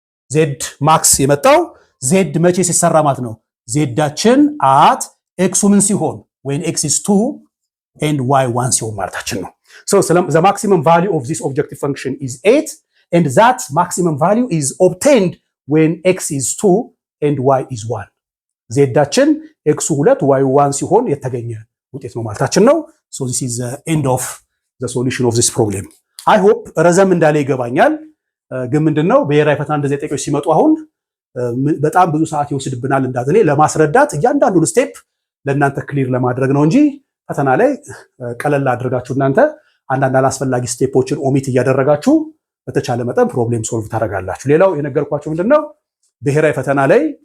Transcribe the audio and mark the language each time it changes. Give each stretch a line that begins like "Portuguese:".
Amharic: z max የመጣው z መቼ ሲሰራ ማለት ነው? zዳችን at x ምን ሲሆን
English: when x is 2 and y 1 ሲሆን ማለታችን ነው። so the maximum value of this objective function is 8 and that maximum value is obtained when x is 2 and y is 1.
Amharic: zዳችን x 2 y 1 ሲሆን የተገኘ ውጤት ነው ማለታችን ነው።
English: so this is the end of the solution of this problem.
Amharic: I hope ረዘም እንዳለ ይገባኛል። ግን ምንድነው ብሔራዊ ፈተና እንደዚህ ጥያቄዎች ሲመጡ አሁን በጣም ብዙ ሰዓት ይወስድብናል እንዳትኔ ለማስረዳት እያንዳንዱን ስቴፕ ለእናንተ ክሊር ለማድረግ ነው እንጂ ፈተና ላይ ቀለል አድርጋችሁ እናንተ አንዳንድ አላስፈላጊ ስቴፖችን ኦሚት እያደረጋችሁ በተቻለ መጠን ፕሮብሌም ሶልቭ ታደርጋላችሁ። ሌላው የነገርኳችሁ ምንድነው ብሔራዊ ፈተና ላይ